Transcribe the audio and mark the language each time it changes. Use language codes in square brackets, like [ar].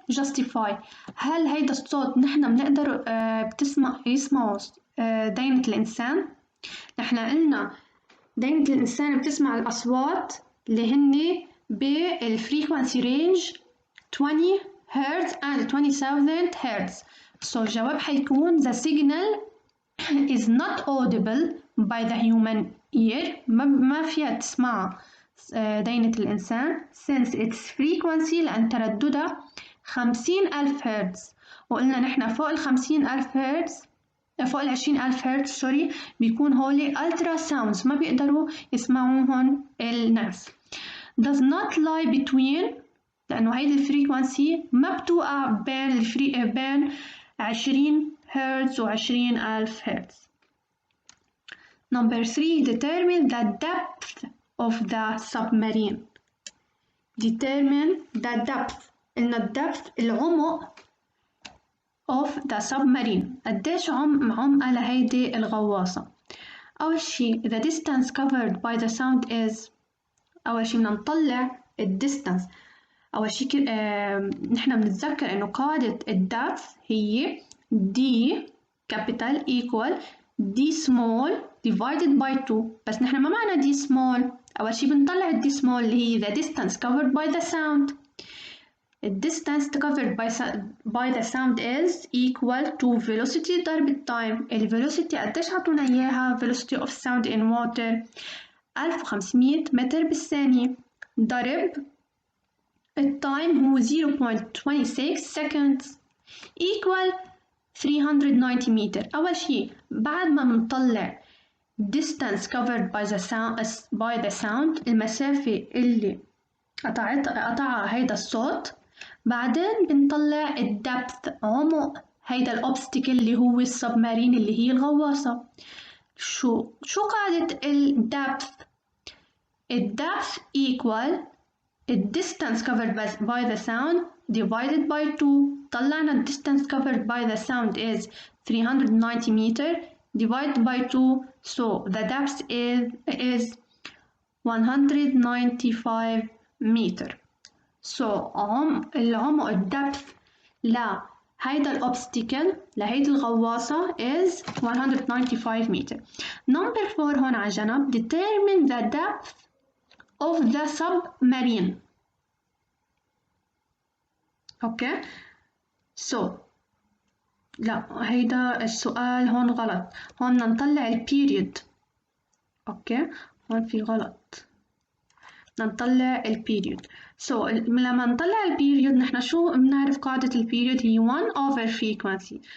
[en] Justify. [ar] هل هيدا الصوت نحن بنقدر يسمعوا دينة الإنسان؟ نحن قلنا دينة الإنسان بتسمع الأصوات اللي هن بالفريكونسي رينج 20 هرتز and 20,000 هرتز. [en] So [ar] الجواب حيكون [en] the signal is not audible by the human ear. [ar] ما فيها تسمع دينة الإنسان [en] since its frequency [ar] لأن ترددها 50,000 هرتز. وقلنا نحن فوق 50,000 هرتز فوق 20,000 هرتز سوري بيكون هولي ultra sounds ما بيقدروا يسمعوهم الناس. [en] does not lie between [ar] لأنه هيدي الفريكونسي ما بتوقع بين 20 هرتز و 20,000 هرتز. [en] Number 3 determine the depth of the submarine. determine the depth. قلنا depth العمق of the submarine. [ar] قديش عمقها لهيدي الغواصة. أول شي [en] the distance covered by the sound is. [ar] أول شي بدنا نطلع distance. أول شي نحنا بنتذكر إنه قاعدة [en] depth هي D capital equal D small divided by 2. [ar] بس نحنا ما معنى D small. أول شي بنطلع [en] D small اللي هي the distance covered by the sound. The distance covered by the sound is equal to velocity ضرب time. [ar] velocity قديش عطونا إياها؟ [en] velocity of sound in water [ar] 1500 متر بالثانية ضرب التايم هو 0.26 seconds equal 390 متر. أول شي بعد ما بنطلع [en] distance covered by the sound [ar] المسافة اللي قطعها هيدا الصوت. بعدين بنطلع الدبث عمق هيدا الأوبستيكل اللي هو السبمارين اللي هي الغواصة. شو قاعدة الدبث؟ الدبث [en] equal distance covered by the sound divided by 2. طلعنا distance covered by the sound is 390 meter divided by 2, so the depth is 195 meter. [ar] So العمق الدبث لهيدا الأوبستيكل لهيدي الغواصة [en] is 195 meter. Number 4 [ar] هون على جنب [en] determine the depth of the submarine. Okay, so [ar] لا هيدا السؤال هون غلط. هون بدنا نطلع البيريود. اوكي هون في غلط. بدنا نطلع البيريود. So لما نطلع البيريود نحن شو بنعرف قاعدة البيريود هي 1 over frequency.